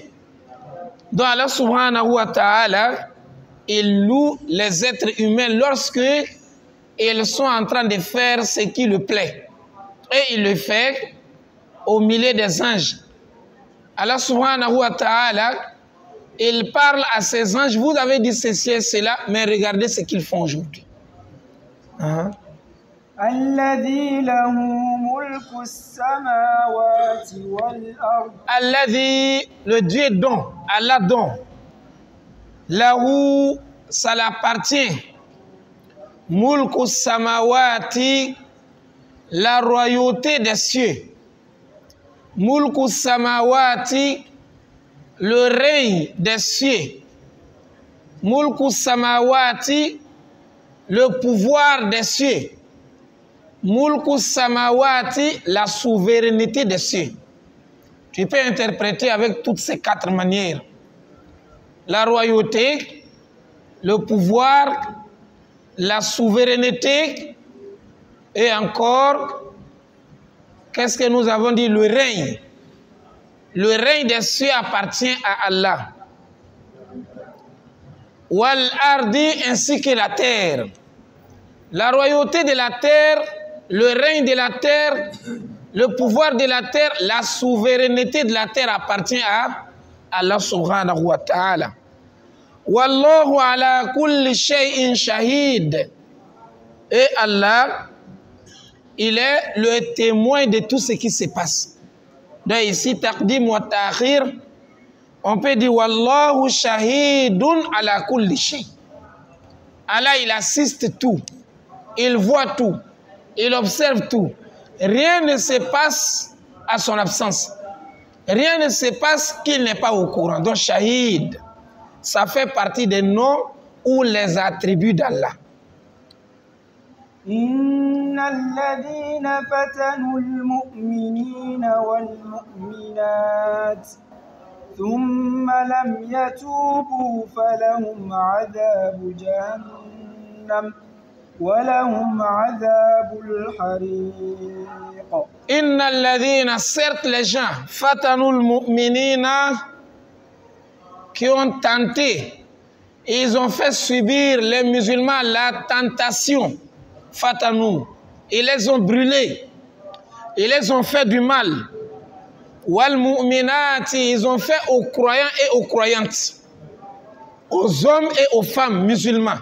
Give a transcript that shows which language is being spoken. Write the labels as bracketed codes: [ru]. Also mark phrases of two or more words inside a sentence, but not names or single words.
[fr] Donc [ar] الله سبحانه وتعالى, [fr] il loue les êtres humains lorsque ils sont en train de faire ce qui lui plaît. Et il le fait au milieu des anges. [ar] الله سبحانه وتعالى, [fr] il parle à ces anges, vous avez dit ceci et cela, mais regardez ce qu'ils font aujourd'hui. [ar] الذي له ملك السماوات والأرض. الذي, [fr] le Dieu don, Allah don. Là où ça l'appartient. [ar] ملك السماوات, [fr] la royauté des cieux. [ar] ملك السماوات, [fr] le règne des cieux. [ar] ملك السماوات, [fr] le pouvoir des cieux. [ar] ملك السماوات, [fr] la souveraineté des cieux. Tu peux interpréter avec toutes ces quatre manières. La royauté, le pouvoir, la souveraineté et encore, qu'est-ce que nous avons dit? Le règne. Le règne des cieux appartient à Allah. [ar] والأرض, [fr] ainsi que la terre. La royauté de la terre, le règne de la terre, le pouvoir de la terre, la souveraineté de la terre appartient à [ar] الله سبحانه وتعالى. والله على كل شيء شهيد. [fr] Et Allah, il est le témoin de tout ce qui se passe. Donc ici, [ar] تقديم وتأخير, [fr] on peut dire [ar] والله شهيد على كل شيء. [fr] Allah, il assiste tout. Il voit tout. Il observe tout. Rien ne se passe à son absence. Rien ne se passe qu'il n'est pas au courant. Donc, shahid, ça fait partie des noms ou les attributs d'Allah. [ar] إن الذين فتنوا المؤمنين والمؤمنات ثم لم يتوبوا فلهم عذاب جهنم ولهم عذاب الحريق. إن الذين, [fr] certes les gens, [ar] فتنوا المؤمنين, [fr] qui ont tenté, ils ont fait subir les musulmans la tentation. Fatanou, ils les ont brûlés, ils les ont fait du mal. [ar] والمؤمنات, [fr] ils ont fait aux croyants et aux croyantes, aux hommes et aux femmes musulmans.